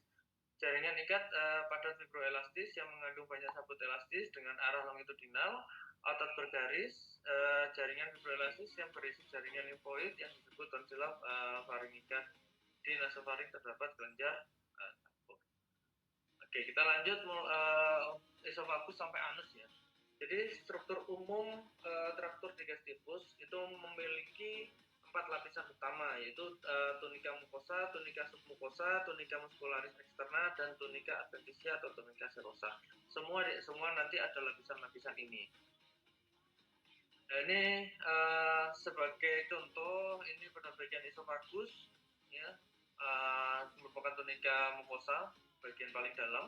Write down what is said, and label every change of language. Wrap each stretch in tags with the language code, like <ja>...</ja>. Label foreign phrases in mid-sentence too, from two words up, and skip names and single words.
<id>Jaringan ikat padat fibroelastis yang mengandung banyak sabut elastis dengan arah longitudinal, otot bergaris, jaringan fibroelastis yang berisi jaringan limfoid yang disebut</id> <la>tonsila faringica.</la> <id>Di nasofaring terdapat kelenjar campur. Oke, kita lanjut esofagus sampai anus ya. Jadi struktur umum traktur digestivus itu memiliki 4 lapisan utama, yaitu</id> <la>tunica mucosa, tunica submucosa, tunica muscularis externa, dan tunica adventitia atau tunica serosa.</la> <id>Semua nanti ada lapisan-lapisan ini. Nah, ini sebagai contoh, ini pada bagian esofagus ya, merupakan</id> <la>tunica mucosa</la> <id>bagian paling dalam.</id>